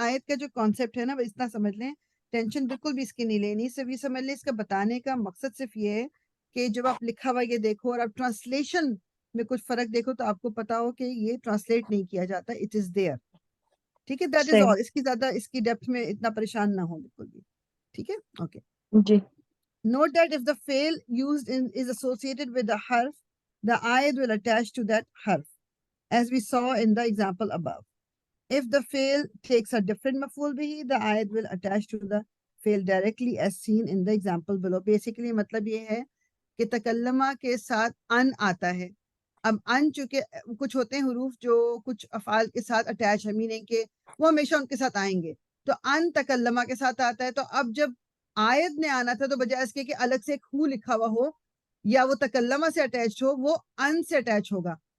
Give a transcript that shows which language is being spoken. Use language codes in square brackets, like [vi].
[ur] آیت کا جو کانسیپٹ ہے نا بس اتنا سمجھ لیں, ٹینشن بالکل بھی اس کی نہیں لینی, صرف یہ سمجھ لیں اس کا بتانے کا مقصد صرف یہ ہے کہ جب آپ لکھا ہوا یہ دیکھو اور آپ ٹرانسلیشن میں کچھ فرق دیکھو تو آپ کو پتا ہو کہ یہ ٹرانسلیٹ نہیں کیا جاتا, [en] It is there. [ur] ٹھیک ہے, دیٹ از صحیح. [en] All. [ur] اس کی زیادہ اس کی ڈیپتھ میں اتنا پریشان نہ ہو بالکل بھی. ٹھیک ہے, okay. جی. [en] Note that if the fail used is associated with the harf, the ayat will attach to that harf, as we saw in the example above. If the fail takes a different maf'ul bihi, the ayat will attach to the fail directly as seen in the example below. [ur] Basically مطلب یہ ہے کہ تکلمہ کے ساتھ ان آتا ہے. اب ان چونکہ کچھ ہوتے ہیں حروف جو کچھ افعال کے ساتھ اٹیچ ہے, میننگ کہ وہ ہمیشہ ان کے ساتھ آئیں گے, تو ان تکلمہ کے ساتھ آتا ہے. تو اب جب آیت نے آنا تھا تو بجائے اس کے کہ الگ سے ایک ہو لکھا ہوا ہو یا وہ تکلمہ سے اٹیچ ہو, وہ ان سے اٹیچ ہوگا.